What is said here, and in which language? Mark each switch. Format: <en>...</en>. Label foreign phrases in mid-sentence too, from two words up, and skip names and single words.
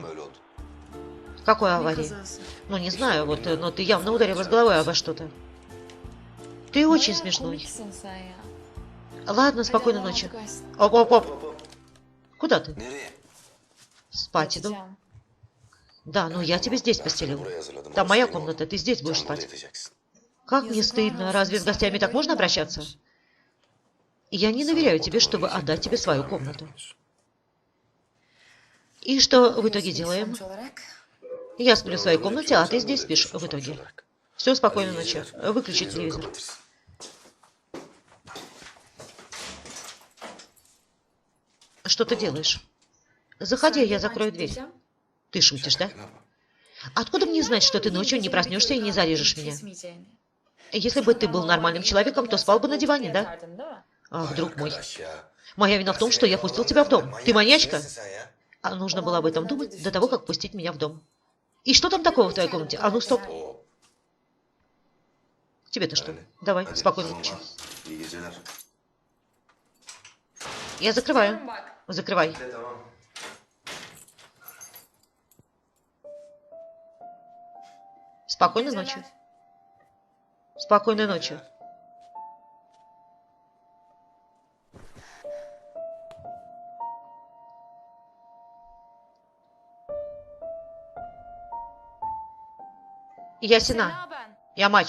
<ru>Какой</ru> <tr>Ne</tr> <ru>аварии?</ru> <tr>kazası?</tr> <ru>Ну, не знаю, вот, но ты явно ударилась головой обо что-то. Ты очень</ru> <tr>Bayağı</tr> <ru>смешной.</ru> <tr>komiksin sen ya.</tr> <ru>Ладно,</ru> <tr>Hadi</tr> <ru>спокойной</ru> <tr>Allah'a</tr> <ru>ночи.</ru> <tr>çıkarsın.</tr> <ru>Оп, оп, оп. Куда ты?</ru> <tr>Nereye?</tr> <ru>Спать иду.</ru> <tr>Yatacağım.</tr> <ru>Да, ну я тебе здесь постелил. Там моя комната, ты здесь будешь спать. Как мне стыдно, разве с гостями так можно обращаться? Я не доверяю тебе, чтобы отдать тебе свою комнату. И что в итоге делаем?</ru> <tr>Sonuç olarak</tr> <ru>Я сплю в своей комнате, а ты здесь спишь в итоге. Все, спокойной ночи. Выключи телевизор. Что ты делаешь? Заходи, я закрою дверь.</ru> <tr>gideceğim.</tr> <ru>Ты шутишь, да? Откуда мне знать, что ты ночью не проснешься и не зарежешь меня?</ru> <tr>Kesmeyeceğini.</tr> <ru>Если бы ты был нормальным человеком, то спал бы на диване, да?</ru> <tr>Yatardın, değil mi?</tr> <ru>Ах, друг мой. Моя вина в том, что я пустил тебя в дом. Ты маньячка? А нужно было об этом думать до того, как пустить меня в дом. И что там такого в твоей комнате? А ну, стоп. Тебе-то что? Давай, спокойной ночи.</ru> <tr>İyi geceler.</tr> <ru>Я закрываю.</ru> <tr>Bak.</tr> <ru>Закрывай.</ru> <tr>Tamam.</tr> <ru>Спокойной ночи. Спокойной ночи. Я Сина.</ru> <tr>Sena ben.</tr> <ru>Я Мач.</ru>